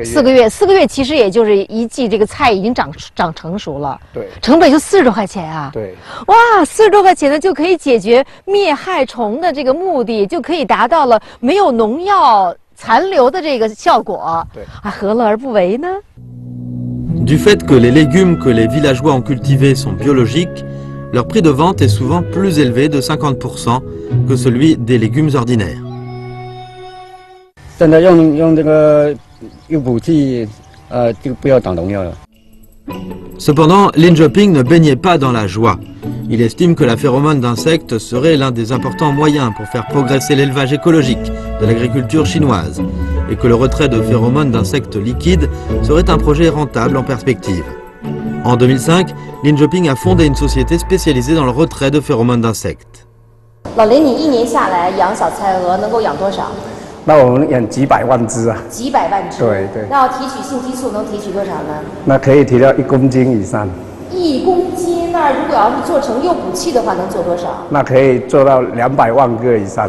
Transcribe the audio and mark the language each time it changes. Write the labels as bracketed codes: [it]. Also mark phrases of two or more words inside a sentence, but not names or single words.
[zh] 4 个月其实也就是一季这个菜已经长成熟了。对。成本就40多块钱啊。对。哇，40多块钱呢就可以解决灭害虫的这个目的，就可以达到了没有农药残留的这个效果。对。啊，何乐而不为呢 [fr] Du fait que les légumes que les villageois ont cultivés sont biologiques, leur prix de vente est souvent plus élevé de 50% que celui des légumes ordinaires. [zh] 真的用这个诱捕器，就不要打农药了。 [fr] Cependant, Lin Je-ping ne baignait pas dans la joie. Il estime que la phéromone d'insectes serait l'un des importants moyens pour faire progresser l'élevage écologique de l'agriculture chinoise et que le retrait de phéromones d'insectes liquides serait un projet rentable en perspective. En 2005, Lin Joping a fondé une société spécialisée dans le retrait de phéromones d'insectes. [zh] 老林，你一年下来养小菜鹅能够养多少？那我们养几百万只啊，几百万只。对对。那要提取性激素能提取多少呢？那可以提到1公斤以上。 1公斤，那如果要是做成诱捕器的话，能做多少？那可以做到200万个以上。